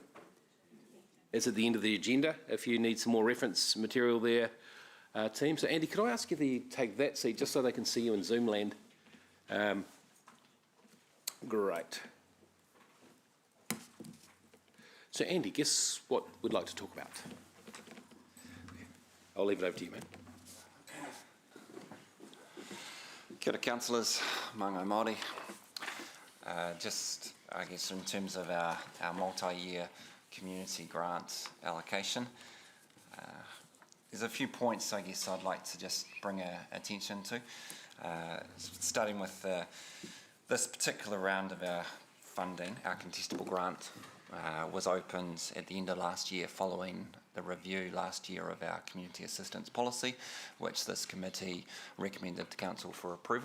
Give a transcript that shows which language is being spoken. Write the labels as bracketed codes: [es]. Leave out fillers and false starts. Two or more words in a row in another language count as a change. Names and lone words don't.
[en] It's at the end of the agenda. If you need some more reference material there, team. So, Andy, could I ask you to take that seat just so they can see you in Zoom land? Great. So, Andy, guess what we'd like to talk about? I'll leave it over to you, mate. [mi] Kia ora, councillors, Māngai Māori. [en] Just, I guess, in terms of our multi-year community grant allocation, there's a few points, I guess, I'd like to just bring attention to. Starting with this particular round of our funding, our contestable grant was opened at the end of last year following the review last year of our community assistance policy, which this committee recommended to council for approval.